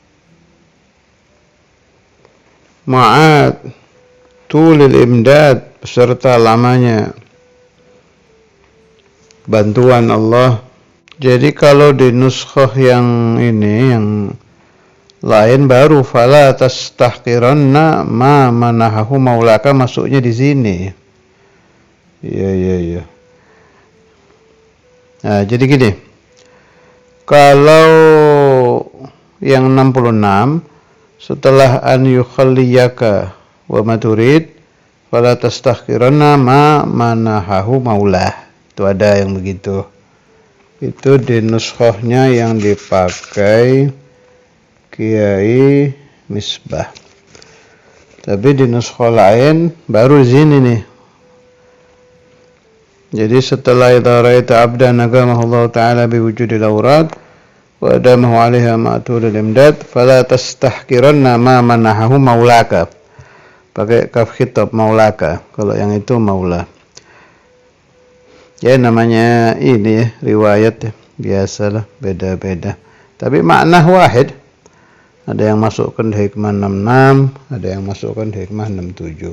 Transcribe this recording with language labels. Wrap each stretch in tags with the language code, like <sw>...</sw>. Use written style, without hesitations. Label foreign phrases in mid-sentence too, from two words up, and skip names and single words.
<ar>مع طول الإمداد,</ar> <id>beserta lamanya bantuan Allah. Jadi kalau di nuskhah yang ini, yang lain baru</id> <ar>فلا تستحقرن ما منحه مولاك,</ar> <id>masuknya di sini. Iya. Nah, jadi gini. Kalau yang 66 setelah</id> <ar>أن يخليك وما تريد فلا تستحقرن ما منحه مولاه.</ar> <id>Itu ada yang begitu. Itu di nuskhahnya yang dipakai Kiai Misbah. Tapi di nuskhah lain baru di sini nih. Jadi setelah</id> <ar>إذا رأيت عبدا أقامه الله تعالى بوجود الأوراد وأدامه عليها مع طول الإمداد فلا تستحقرن ما منحه مولاك.</ar> <id>Pakai</id> <ar>كاف خطاب مولاك.</ar> <id>Kalau yang itu maula. Ya namanya ini ya, riwayat ya. Biasalah, beda-beda. Tapi makna wahid. Ada yang masukkan di hikmah 66, ada yang masukkan di hikmah 67.</id>